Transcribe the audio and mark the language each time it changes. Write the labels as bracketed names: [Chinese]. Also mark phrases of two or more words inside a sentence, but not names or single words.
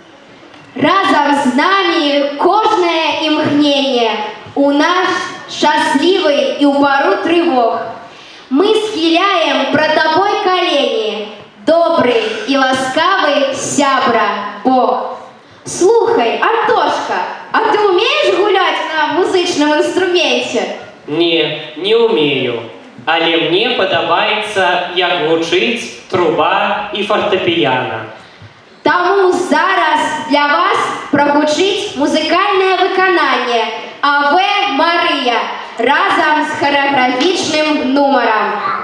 [Belarusian] Разом с нами кожное імгненне у наш шчаслівы і ў пару трывог. Мы схіляем пра табой калені, добры і ласкавы сябра Бог. Слухай, [Russian] Антошка, а ты умеешь гулять на музычным инструменте? [Belarusian] Не умею, але мне падабаецца, як гучыць труба і фартэпіяна. Таму зараз для вас прагучыць музыкальнае выкананне «Аве Марыя» разам з харэаграфічным нумарам.